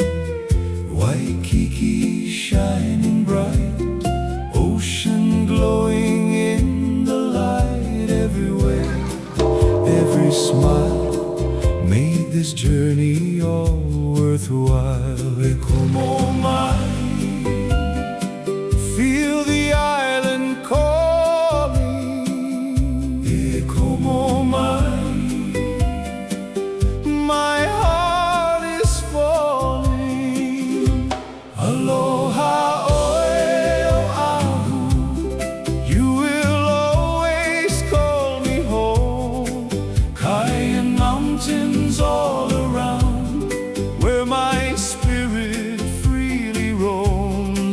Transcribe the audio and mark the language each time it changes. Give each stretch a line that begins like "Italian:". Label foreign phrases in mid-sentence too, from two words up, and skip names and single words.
English: Waikiki shining bright, ocean glowing in the light. Everywhere, every smile made this journey all worthwhile.
Hawaiian: E como mai,
English: feel the island calling.
Hawaiian: E como mai,
English: my heart is falling. Aloha, OʻAHU, you will always call me home. Kayan mountains all around, where my spirit freely roams.